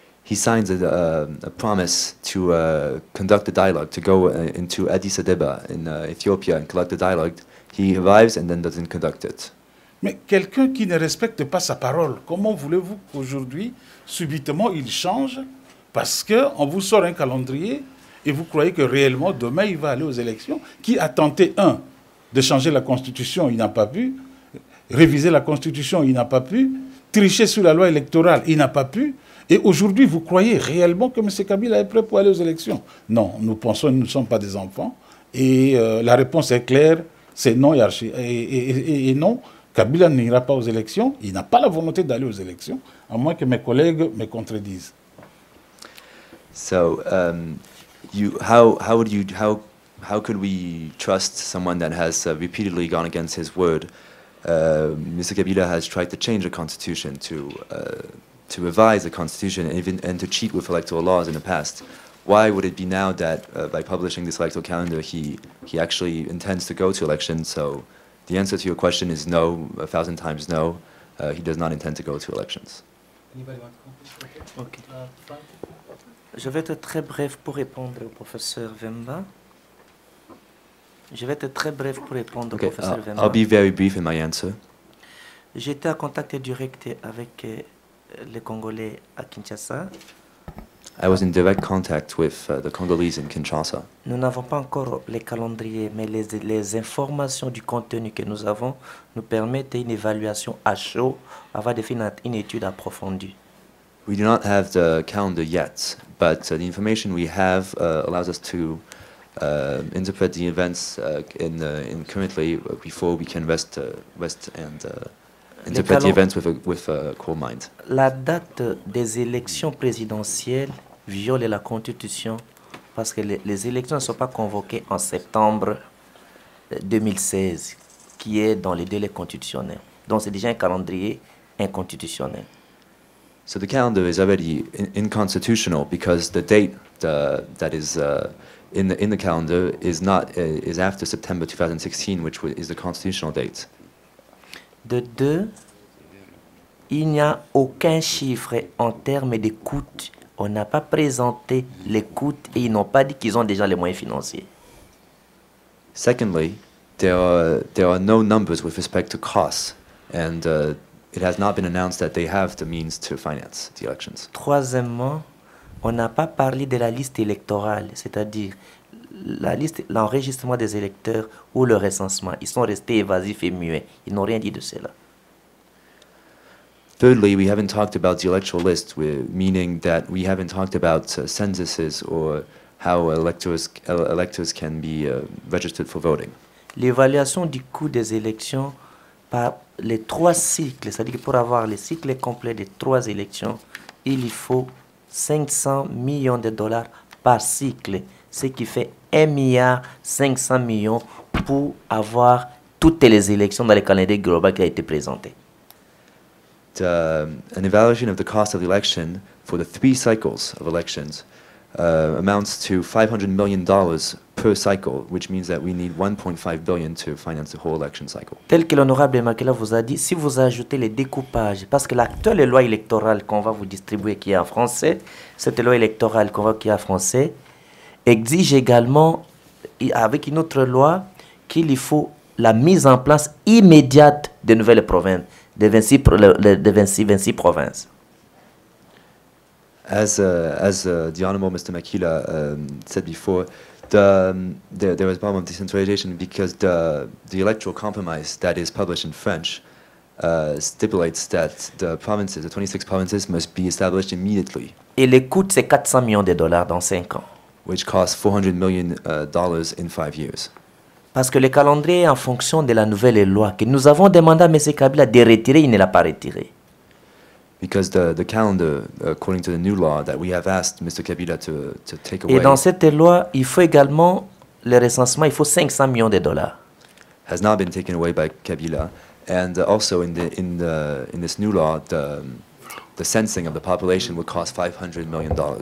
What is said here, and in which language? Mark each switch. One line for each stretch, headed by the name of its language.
English: He signs a promise to conduct a dialogue, to go into Addis Abeba in Ethiopia and conduct a dialogue. He arrives and then doesn't conduct it.
French: Mais quelqu'un qui ne respecte pas sa parole, comment voulez-vous qu'aujourd'hui, subitement, il change parce qu'on vous sort un calendrier et vous croyez que réellement, demain, il va aller aux élections? Qui a tenté, de changer la Constitution, il n'a pas pu. Réviser la Constitution, il n'a pas pu. Tricher sur la loi électorale, il n'a pas pu. Et aujourd'hui, vous croyez réellement que M. Kabila est prêt pour aller aux élections? Non, nous pensons que nous ne sommes pas des enfants. Et la réponse est claire, c'est non et non. Kabila n'ira pas aux élections. Il n'a pas la volonté d'aller aux élections, à moins que mes collègues me contredisent.
English: So, how could we trust someone that has repeatedly gone against his word? Mr. Kabila has tried to change the constitution, to revise the constitution, and to cheat with electoral laws in the past. Why would it be now that by publishing this electoral calendar, he actually intends to go to elections? So the answer to your question is no, 1,000 times no. He does not intend to go to elections. Okay.
French: Je vais être très bref pour répondre au professeur Vemba. Au professeur Vemba.
English: I'll be very brief in my answer.
French: J'étais en contact direct avec les Congolais à Kinshasa.
English: I was in direct contact with the Congolese in Kinshasa.
French: Nous n'avons pas encore les calendriers, mais les informations du contenu que nous avons nous permettent une évaluation à chaud avant de faire une étude approfondie.
English: We do not have the calendar yet, but the information we have allows us to interpret the events in currently before we can rest and interpret the events with a cool mind.
French: La date des élections présidentielles viole la Constitution parce que les élections ne sont pas convoquées en septembre 2016, qui est dans les délais constitutionnels. Donc c'est déjà un calendrier inconstitutionnel.
English: So the calendar is already inconstitutional because the date that is in the calendar is after September 2016, which is the constitutional date.
French: De deux, il n'y a aucun chiffre en termes de coûts. On n'a pas présenté les coûts et ils n'ont pas dit qu'ils ont déjà les moyens financiers.
English: Secondly, there are no numbers with respect to costs, and it has not been announced that they have the means to finance the elections.
French: Troisièmement, on n'a pas parlé de la liste électorale, c'est-à-dire l'enregistrement des électeurs ou le recensement. Ils sont restés évasifs et muets. Ils n'ont rien dit de cela.
English: Thirdly, we haven't talked about the electoral list, meaning that we haven't talked about censuses or how electors can be registered for voting.
French: L'évaluation du coût des élections par les 3 cycles, c'est-à-dire que pour avoir le cycle complet des 3 élections, il faut 500 millions de dollars par cycle, ce qui fait 1,5 milliard pour avoir toutes les élections dans le calendrier global qui a été présenté.
English: An evaluation of the cost of the election for the 3 cycles of elections amounts to $500 million per cycle, which means that we need $1.5 billion to finance the whole election cycle.
French: Tel que l'honorable Makela vous a dit, si vous ajoutez les découpages, parce que l'actuelle loi électorale qu'on va vous distribuer qui est en français, cette loi électorale qui est en français, exige également, avec une autre loi, qu'il faut la mise en place immédiate de nouvelles provinces, de 26 provinces.
English: As the Honorable Mr. Makila said before, there is a problem of decentralization because the electoral compromise that is published in French stipulates that the 26 provinces must be established immediately.
French: Et le coût, c'est 400 millions de dollars dans 5 ans.
English: which cost $400 million in 5 years.
French: Parce que le calendrier est en fonction de la nouvelle loi que nous avons demandé à M. Kabila de retirer, il ne l'a pas retiré.
English: Because the calendar, according to the new law that we have asked Mr. Kabila to take away,
French: Et dans cette loi, il faut également le recensement, il faut 500 millions de dollars.
English: has not been taken away by Kabila, and also in this new law, the censusing of the population would cost $500 million.